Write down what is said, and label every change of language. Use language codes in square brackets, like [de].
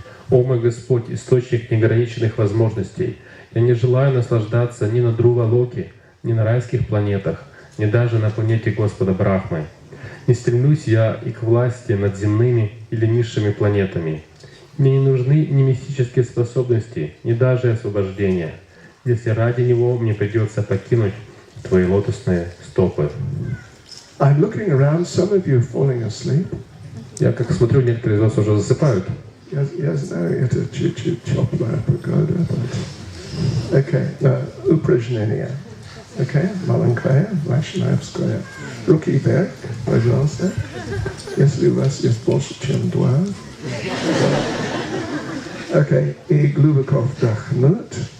[ru] О мой Господь, источник неограниченных возможностей, я не желаю наслаждаться ни на Друва-локе, ни на райских планетах, ни даже на планете Господа Брахмы. Не стремлюсь я и к власти над земными или низшими планетами. Мне не нужны ни мистические способности, ни даже освобождение, если ради него мне придется покинуть Твои лотосные стопы. [en] I'm looking around, some of you falling asleep. [ru] Я как смотрю, некоторые из вас уже засыпают. [en] Yes, no, [ru] это чуть-чуть теплая погода. Okay, упражнение. Okay, маленькое, Вайшнавское. Руки вверх, пожалуйста. Если у вас есть больше, чем два. Okay, и глубоко вдохнуть.